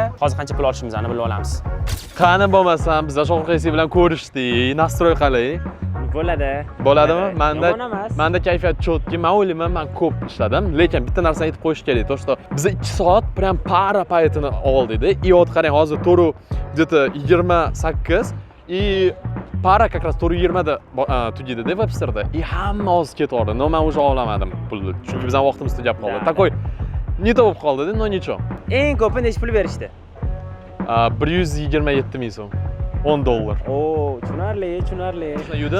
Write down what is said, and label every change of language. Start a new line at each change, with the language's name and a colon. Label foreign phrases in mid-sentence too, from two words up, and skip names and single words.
Uzbek: Hozir qancha pul olishimizni bilib olamiz. Qani bo'lmasam, biz Shohruh AC bilan ko'rishdik. Nastroy qalay? Bo'ladimi? Menda kayfiyat chotki. Men o'ylayman, men ko'p ishladim, lekin bitta narsani aytib qo'yish kerak.
Russian: То, что
Uzbek: biz 2 soat prям para paytini oldik-da.
Russian: И вот
Uzbek: qarang, hozir 4 где-то 28 и para
Russian: как раз
Uzbek: 4:20 da tugaydi-da Websterda. И hamma hozir ketaverdi. No, men уже olamadim pulni. Chunki bizning vaqtimiz tugab qoldi. Takoy Necha bo'lib qoldi-da, necha? Eng ko'pi necha pul berishdi? 127 ming so'm. $10. Oo, tushunarli. Yudim.